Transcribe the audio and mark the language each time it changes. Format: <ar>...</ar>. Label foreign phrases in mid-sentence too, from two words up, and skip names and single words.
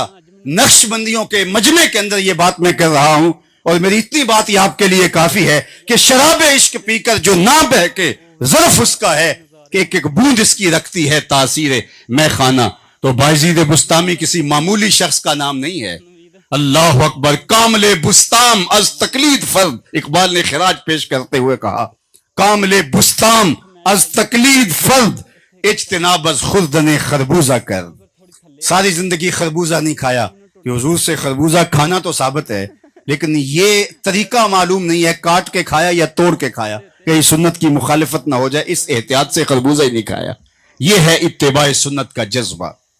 <ur>نقش بندیوں کے مجمع کے اندر یہ بات میں کر رہا ہوں، اور میری اتنی بات یہ آپ کے لیے کافی ہے کہ شراب عشق پی کر جو نہ بہکے ظرف اس کا ہے کہ ایک ایک بوند اس کی رکھتی ہے تاثیر میں خانہ۔ تو بایزید بسطامی کسی معمولی شخص کا نام نہیں ہے۔</ur> <ar>اللہ اکبر،</ar> <fa>کامل بستام از تقلید فرد،</fa> <ur>اقبال نے خراج پیش کرتے ہوئے کہا</ur> <fa>کامل بستام از تقلید فرد، اجتناب از خوردن خربوزہ کر۔</fa> <ur>ساری زندگی خربوزہ نہیں کھایا، کہ حضور سے خربوزہ کھانا تو ثابت ہے لیکن یہ طریقہ معلوم نہیں ہے کاٹ کے کھایا یا توڑ کے کھایا، کہ سنت کی مخالفت نہ ہو جائے، اس احتیاط سے خربوزہ ہی نہیں کھایا۔ یہ ہے اتباع سنت کا جذبہ۔</ur>